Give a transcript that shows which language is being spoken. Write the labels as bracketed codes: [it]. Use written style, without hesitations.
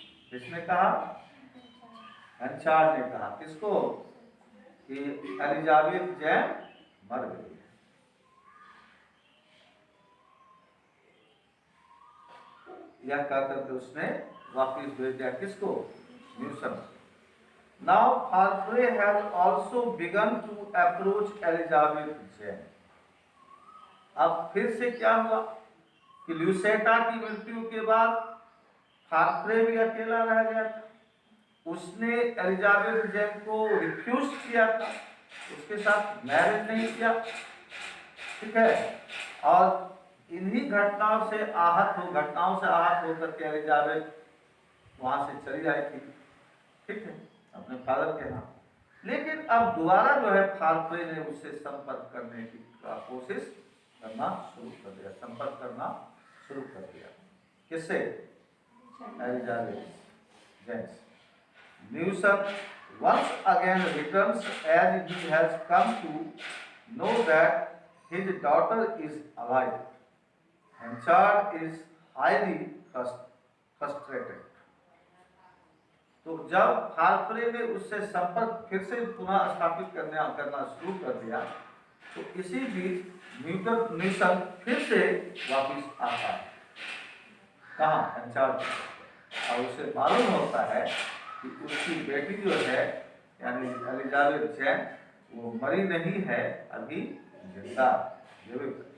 [hi] किसने कहा? हेंचार्ड ने कहा। किसको? कि एलिजाबेथ जैन मर गई। यह कहकर के उसने वापिस भेज दिया किसको? न्यूसन। [en] Now Farfrae has also begun to approach Elizabeth Jane. [hi] अब फिर से क्या हुआ कि ल्यूसेटा की मृत्यु के बाद फार्फ्रे भी अकेला रह गया था। उसने एलिजाबेथ जैन को रिफ्यूज किया था, उसके साथ मैरिज नहीं किया, ठीक है। और इन्हीं घटनाओं से आहत होकर के एलिजाबेथ वहां से चली आई थी, ठीक है, अपने फादर के यहाँ। लेकिन अब दोबारा जो है फार्फ्रे ने उससे संपर्क करने की कोशिश करना शुरू कर दिया, संपर्क करना शुरू कर दिया। किससे? Elizabeth Jain. [en] Newson once again returns as he has come to know that his daughter is alive. Hansard is highly frustrated. [hi] तो जब फार्फ्रे ने उससे संपर्क फिर से पुनः स्थापित करना शुरू कर दिया, तो इसी बीच न्यूसन फिर से वापिस आता है। कहाँ? हेंचार्ड। और उसे मालूम होता है कि उसकी बेटी जो है यानी एलिजाबेथ जैन वो मरी नहीं है, अभी जिंदा जीवित।